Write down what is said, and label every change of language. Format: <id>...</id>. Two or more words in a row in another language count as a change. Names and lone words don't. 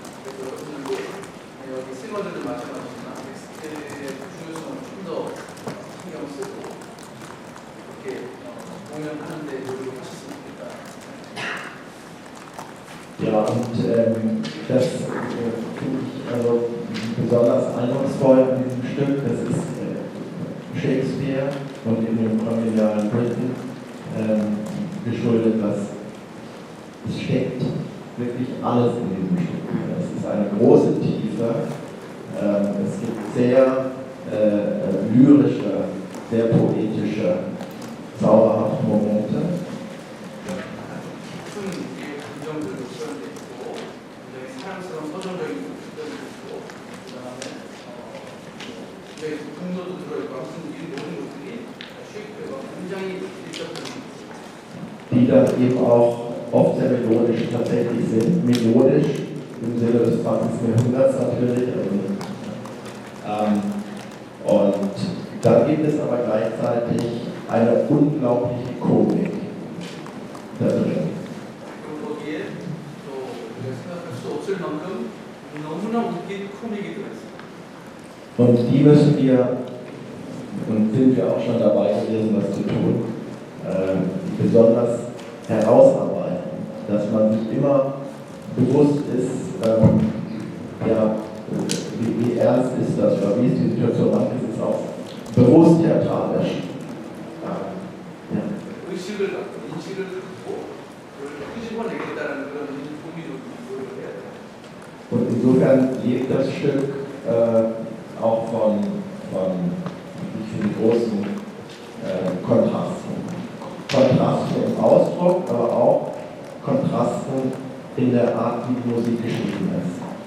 <ko>그래서 여러분들도 여기 싱어들도 마찬가지지만 텍스트의 중요성을 좀 더 신경 쓰고 이렇게 공연하는 데 노력하셨으면 좋겠다.</ko> <de>Ja, und das finde ich also besonders eindrucksvoll an diesem Stück. Das ist Shakespeare und in dem kolonialen Britain geschuldet, was es steckt wirklich alles in diesem Stück. Es ist eine große Tiefe. Es gibt sehr lyrische, sehr poetische, zauberhafte Momente.</de> <ko>감정들도 표현되어 있고 굉장히 사랑스러운 서정적인 표현도 있고 그 다음에 굉장히 분노도 들어있고 아무튼 이 모든 것들이 셰익스피어가 굉장히 일적합니다.</ko> <de>Die dann eben auch oft sehr melodisch tatsächlich sind. Melodisch im Sinne des 20. Jahrhunderts natürlich. Und da gibt es aber gleichzeitig eine unglaubliche Komik da drin.</de> <ko>그리고 거기에 또 우리가 생각할 수 없을 만큼 너무나 웃긴 코믹이 들어있습니다.</ko> <de>Und die müssen wir, und sind wir auch schon dabei gewesen, das zu tun, besonders herausarbeiten, dass man sich immer bewusst ist, ja, wie ernst ist das oder wie ist die Situation, manches ist auch bewusst theatralisch. Ja.</de> <ko>의식을 갖고 인식을 갖고 그걸 끄집어내겠다는 그런 고민을 해야 돼요.</ko> <de>Und insofern lebt das Stück auch von ich finde, großen Kontrasten. Kontrasten im Ausdruck, aber auch Kontrasten in der Art, wie die Musik geschrieben ist.</de>